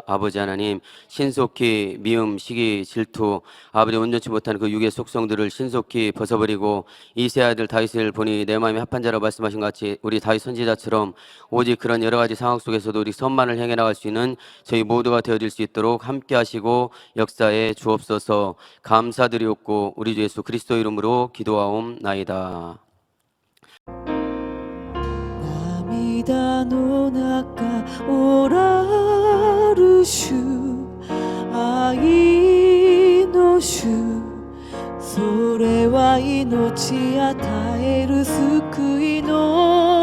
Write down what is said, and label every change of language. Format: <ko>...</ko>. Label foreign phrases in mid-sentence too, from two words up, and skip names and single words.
<ko>아버지 하나님, 신속히 미움, 시기, 질투, 아버지 온전치 못한 그 육의 속성들을 신속히 벗어버리고 이 세 아들 다윗을 보니 내 마음이 합한 자라고 말씀하신 것 같이 우리 다윗 선지자처럼 오직 그런 여러 가지 상황 속에서도 우리 선만을 행해 나갈 수 있는 저희 모두가 되어질 수 있도록 함께 하시고 역사에 주옵소서. 감사드리옵고 우리 주 예수 그리스도 이름으로 기도하옵나이다.</ko> <ja>涙の中おらる主愛の主それは命与える救いの</ja>